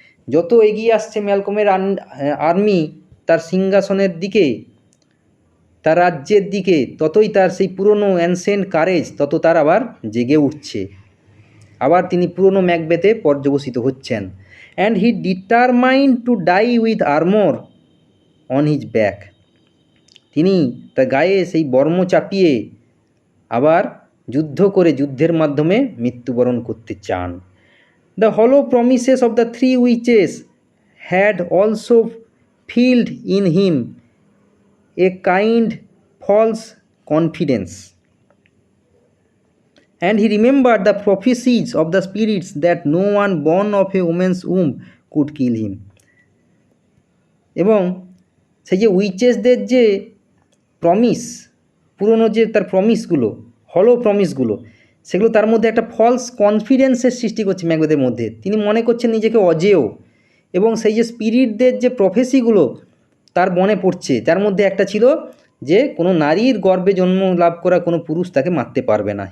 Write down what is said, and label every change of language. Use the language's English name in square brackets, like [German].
[Bangla] যত এগিয়ে আসছে ম্যালকমের আর্মি তার সিংহাসনের দিকে, তার রাজ্যের দিকে, ততই তার সেই পুরনো অ্যানসেন্ট কারেজ তত তার আবার জেগে উঠছে, আবার তিনি পুরনো ম্যাকবেথে পর্যবসিত হচ্ছেন। [English] and he determined to die with armour on his back, [Bangla] তিনি তার গায়ে সেই বর্ম চাপিয়ে আবার যুদ্ধ করে, যুদ্ধের মাধ্যমে মৃত্যুবরণ করতে চান। [English] The hollow promises of the three witches had also filled in him a kind false confidence, and he remembered the prophecies of the spirits that no one born of a woman's womb could kill him. [Bangla] এবং সেই যে উইচেসদের যে promise, পুরনো যে তার প্রমিসগুলো, হলো প্রমিসগুলো, সেগুলো তার মধ্যে একটা ফলস কনফিডেন্সের সৃষ্টি করছে ম্যাকবেথের মধ্যে। তিনি মনে করছেন নিজেকে অজেয়, এবং সেই যে স্পিরিটদের যে প্রফেসিগুলো তার মনে পড়ছে, তার মধ্যে একটা ছিল যে কোনো নারীর গর্ভে জন্ম লাভ করা কোনো পুরুষ তাকে মারতে পারবে না।